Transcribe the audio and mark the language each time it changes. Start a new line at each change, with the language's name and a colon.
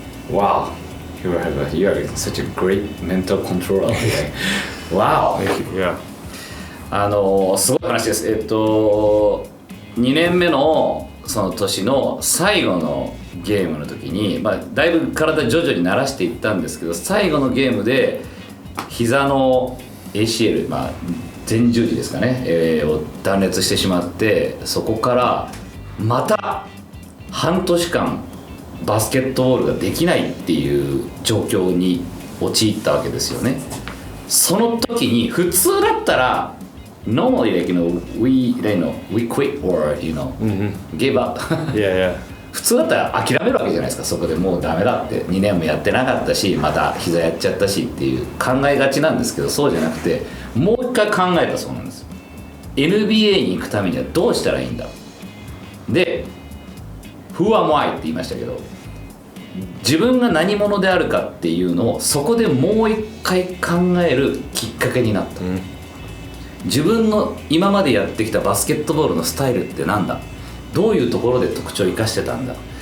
English: You are such a great mental controller. Wow. Thank you. Yeah.
Japanese: すごい話です。 2年目のその年の最後のゲームの時に、だいぶ体徐々に慣らしていったんですけど、最後のゲームで膝の ACL、前十字ですかね、を断裂してしまって、そこからまた半年間バスケットボールができないっていう状況に陥ったわけですよね。その時に普通だったら
English: normally like we quit or give up. Yeah.
Japanese: 普通だったら諦めるわけじゃないですか。そこでもうダメだって2年もやってなかったし、また膝やっちゃったしっていう考えがちなんですけど、そうじゃなくてもう一回考えたそうなんです。 NBA に行くためにはどうしたらいいんだ。で
English: Who am I
Japanese: って言いましたけど、自分が何者であるかっていうのをそこでもう一回考えるきっかけになった、自分の今までやってきたバスケットボールのスタイルってなんだ、どういうところで特徴を生かしてたんだ。